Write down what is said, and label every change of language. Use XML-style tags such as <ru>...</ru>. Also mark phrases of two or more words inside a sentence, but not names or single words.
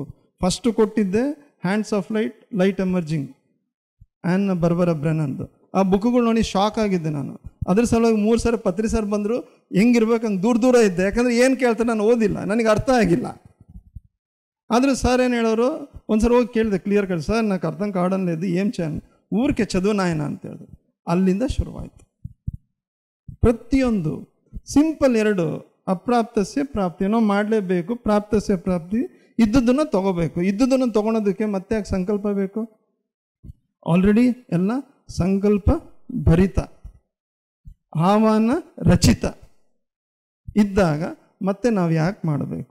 <kn>ಫಸ್ಟು ಕೊಟ್ಟಿದ್ದೆ ಹ್ಯಾಂಡ್ಸ್ ಆಫ್ ಲೈಟ್ ಎಮರ್ಜಿಂಗ್ ಆ್ಯನ್ ಬರ್ಬರ ಬ್ರೆನನ್ದು. ಆ ಬುಕ್ಗಳು ನೋಡಿ ಶಾಕ್ ಆಗಿದ್ದೆ ನಾನು. ಅದ್ರ ಸಲುವಾಗಿ 3 ಸರಿ ಪತ್ರಿಸರ್ ಬಂದರು. ಹೆಂಗಿರ್ಬೇಕು ಹಂಗೆ ದೂರ ಇದ್ದೆ. ಯಾಕಂದರೆ ಏನು ಕೇಳ್ತಾರೆ ನಾನು ಓದಿಲ್ಲ, ನನಗೆ ಅರ್ಥ ಆಗಿಲ್ಲ. ಆದರೂ ಸರ್ ಏನು ಹೇಳೋರು, ಒಂದು ಸಲ ಹೋಗಿ ಕೇಳಿದೆ, ಕ್ಲಿಯರ್ ಕೇಳಿ, ಸರ್</kn> <te>నాకు అర్థం కావడం లేదు, ఏం చేయాలి, ఊరికే చదువు నాయన</te> <kn>ಅಂತ ಹೇಳಿದ್ರು. ಅಲ್ಲಿಂದ ಶುರುವಾಯಿತು ಪ್ರತಿಯೊಂದು. ಸಿಂಪಲ್ 2,</kn> <sa>ಅಪ್ರಾಪ್ತಸ್ಯ ಪ್ರಾಪ್ತಿ.</sa> <kn>ಏನೋ ಮಾಡಲೇಬೇಕು,</kn> <sa>ಪ್ರಾಪ್ತಸ್ಯ ಪ್ರಾಪ್ತಿ.</sa> <kn>ಇದ್ದುದನ್ನು ತೊಗೋಬೇಕು. ಇದ್ದುದನ್ನು ತೊಗೊಳೋದಕ್ಕೆ ಮತ್ತೆ ಯಾಕೆ ಸಂಕಲ್ಪ ಬೇಕು? ಆಲ್ರೆಡಿ ಎಲ್ಲ ಸಂಕಲ್ಪ ಭರಿತ, ಆಹ್ವಾನ ರಚಿತ ಇದ್ದಾಗ ಮತ್ತೆ ನಾವು ಯಾಕೆ ಮಾಡಬೇಕು?</kn>